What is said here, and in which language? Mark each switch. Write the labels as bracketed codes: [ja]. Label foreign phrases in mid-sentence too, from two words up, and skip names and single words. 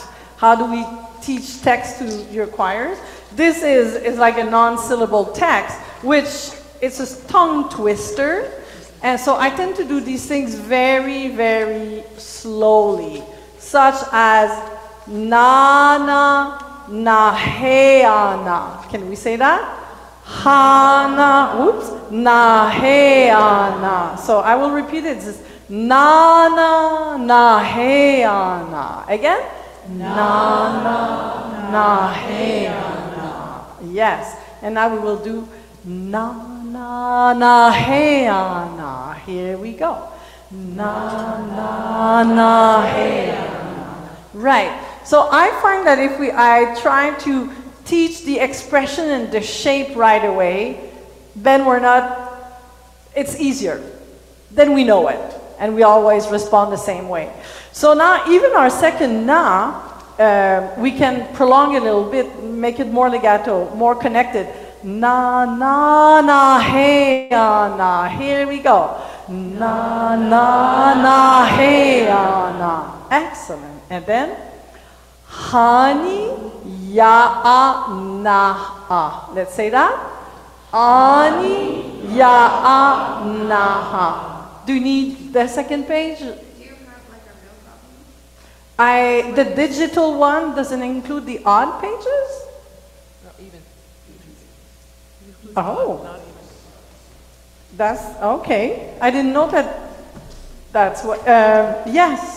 [en] How do we teach text to your choirs? This is like a non-syllable text, which is a tongue twister. And so I tend to do these things very, very slowly, such as na-na, na-he-ana. Can we say that? Ha-na, oops, na-he-ana. So I will repeat it. It's na-na, na-he-ana. Again? Na-na, na-he-ana. Yes. And now we will do na-na-na-he-ana. Here we go. Na-na-na-he-ana. Right. So I find that if I try to teach the expression and the shape right away, then it's easier. Then we know it. And we always respond the same way. So now even our second na, we can prolong it a little bit, make it more legato, more connected. Na, na, na, hey, na. Here we go. Na, na, na, hey, na. Excellent. And then, hani, ya, na. Let's say that. Ani, ya, na. Do you need the second page? The digital one doesn't include the odd pages? No, even. Oh. That's okay. I didn't know that's what, yes.